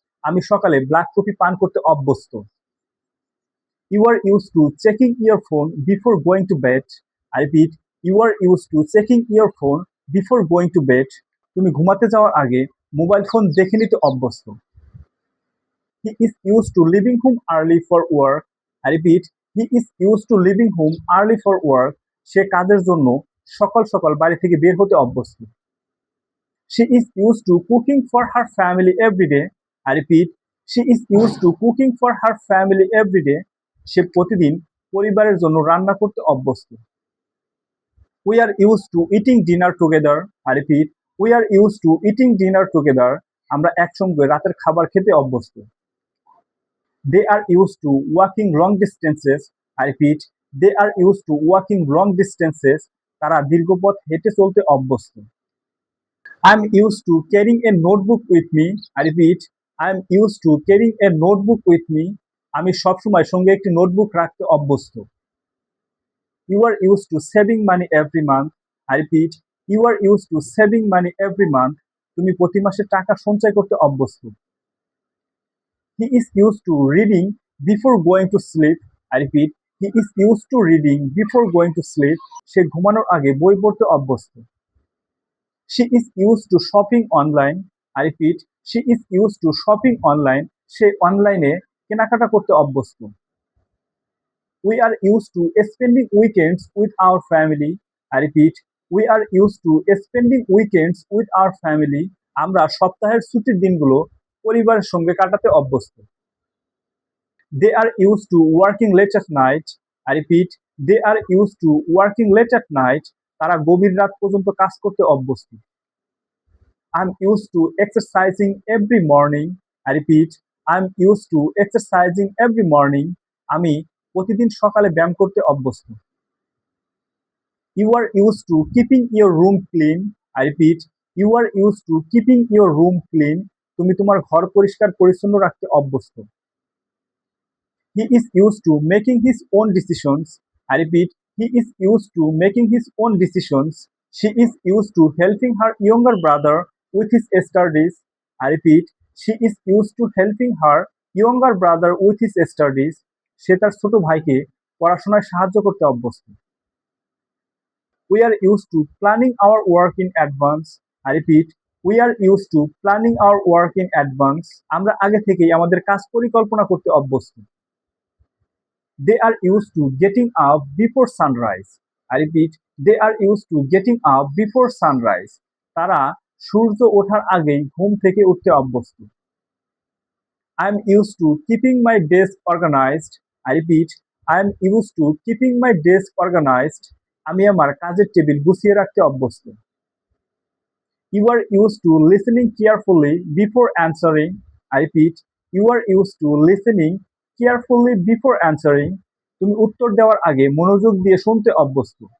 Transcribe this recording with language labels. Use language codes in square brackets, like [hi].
[bn] আমি সকালে black coffee পান করতে অভ্যস্ত। [en] You are use to checking your phone before going to bed. I repeat, you are use to checking your phone before going to bed. [bn] তুমি ঘুমাতে যাওয়ার আগে মোবাইল ফোন দেখে নিতে অভ্যস্ত। [en] He is used to leaving home early for work. I repeat, he is used to leaving home early for work. [bn] সে কাজের জন্য সকাল সকাল বাড়ি থেকে বের হতে অভ্যস্ত। [en] She is used to cooking for her family every day. I repeat, she is used to cooking for her family every day. [bn] সে প্রতিদিন পরিবারের জন্য রান্না করতে অভ্যস্ত। [en] We are used to eating dinner together. I repeat, we are used to eating dinner together. [bn] আমরা একসঙ্গে রাতের খাবার খেতে অভ্যস্ত। [en] They are used to walking long distances. I repeat, they are used to walking long distances. [bn] তারা দীর্ঘ পথ হেঁটে চলতে অভ্যস্ত। [en] I'm used to carrying a notebook with me. I repeat, I'm used to carrying a notebook with me. [bn] আমি সবসময় সঙ্গে একটি নোটবুক রাখতে অভ্যস্ত। [en] You are used to saving money every month. I repeat, you are used to saving money every month. [bn] তুমি প্রতি মাসে টাকা সঞ্চয় করতে অভ্যস্ত। [en] He is used to reading before going to sleep. I repeat, he is used to reading before going to sleep. [bn] সে ঘুমানোর আগে বই পড়তে অভ্যস্ত। [en] She is used to shopping online. I repeat, she is used to shopping online. [bn] সে অনলাইনে কেনাকাটা করতে অভ্যস্ত। [en] We are used to spending weekends with our family. I repeat, we are used to spending weekends with our family. [bn] আমরা সপ্তাহের ছুটির দিনগুলো পরিবারের সঙ্গে কাটাতে অভ্যস্ত। [en] They are used to working late at night. I repeat, they are used to working late at night. [bn] তারা গভীর রাত পর্যন্ত কাজ করতে অভ্যস্ত। [en] I'm used to exercising every morning. I repeat, I'm used to exercising every morning. [bn] আমি প্রতিদিন সকালে ব্যায়াম করতে অভ্যস্ত। [en] You are used to keeping your room clean. I repeat, you are used to keeping your room clean. [bn] তুমি তোমার ঘর পরিষ্কার পরিচ্ছন্ন রাখতে অভ্যস্ত। [en] He is used to making his own decisions. I repeat, he is used to making his own decisions. She is used to helping her younger brother with his studies. I repeat, she is used to helping her younger brother with his studies. [bn] সে তার ছোট ভাইকে পড়াশোনায় সাহায্য করতে অভ্যস্ত। [en] We are used to planning our work in advance. I repeat, we are used to planning our work in advance. [bn] আমরা আগে থেকেই আমাদের কাজ পরিকল্পনা করতে অভ্যস্ত। [en] They are used to getting up before sunrise. I repeat, they are used to getting up before sunrise. [bn] তারা সূর্য ওঠার আগেই ঘুম থেকে উঠতে অভ্যস্ত। [en] I am used to keeping my desk organized. I repeat, I am used to keeping my desk organized. [bn] আমি আমার কাজের টেবিল গুছিয়ে রাখতে অভ্যস্ত। [en] You are used to listening carefully before answering. I repeat, you are used to listening carefully before answering. [bn] তুমি উত্তর দেওয়ার আগে মনোযোগ দিয়ে শুনতে অভ্যস্ত।